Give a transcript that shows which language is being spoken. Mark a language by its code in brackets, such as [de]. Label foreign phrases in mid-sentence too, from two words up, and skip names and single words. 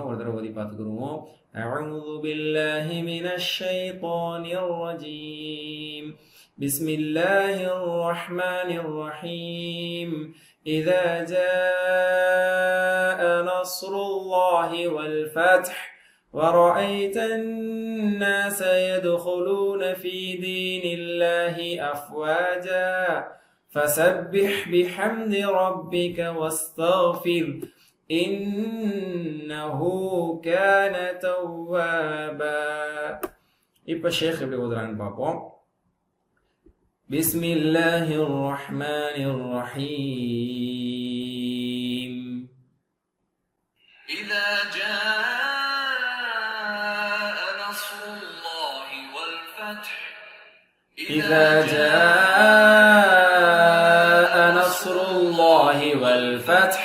[ta] ஒரு தடவை ஓதி பார்த்துக்குருவோம். [ar] أعوذ بالله من الشيطان الرجيم. بسم الله الرحمن الرحيم. إذا جاء نصر الله و الفتح ورأيت الناس يدخلون في دين الله أفواجا فسبح بحمد ربك واستغفر إنه كان توابا. [ta] இப்போ ஷேக் எப்படி ஓதுறாங்கன்னு பார்ப்போம். [ar] بسم الله الرحمن الرحيم. إذا جاء إذا جاء نصر الله والفتح.